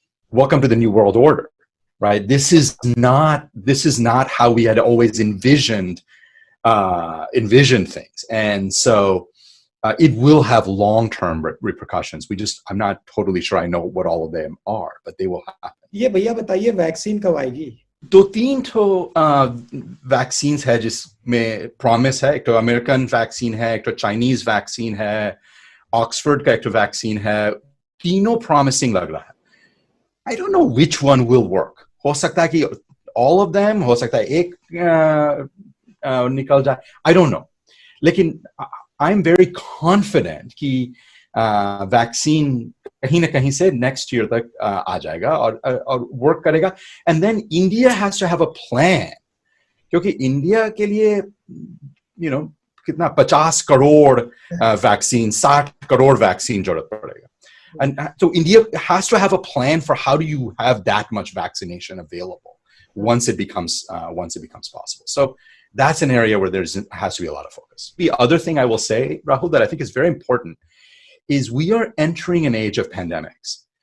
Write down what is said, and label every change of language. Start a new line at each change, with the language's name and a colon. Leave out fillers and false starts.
English: Welcome to the New World Order, right? This is not how we had always envisioned things, and so it will have long-term repercussions. I'm not totally sure I know what all of them are, but they will happen.
Hindi: ये भैया बताइए vaccine कब आएगी? 2-3 vaccines है जिसमें promise है. एक तो अमेरिकन वैक्सीन है, एक तो चाइनीज वैक्सीन है, ऑक्सफोर्ड का एक तो वैक्सीन है. तीनों प्रॉमिसिंग लग रहा है.
English: I don't know which one will work.
Hindi: हो सकता है कि
English: all of them,
Hindi: हो सकता है एक निकल जाए.
English: I don't know.
Hindi: लेकिन
English: I'm very confident
Hindi: कि वैक्सीन कहीं ना कहीं से
English: next year
Hindi: तक आ जाएगा और work करेगा.
English: And then India has to have a plan.
Hindi: क्योंकि India के लिए, कितना 50 करोड़ vaccine, 60 करोड़ vaccine जरूरत पड़ेगा.
English: And so India has to have a plan for how do you have that much vaccination available once it becomes possible. So that's an area where has to be a lot of focus. The other thing I will say, Rahul, that I think is very important is we are entering an age of pandemics.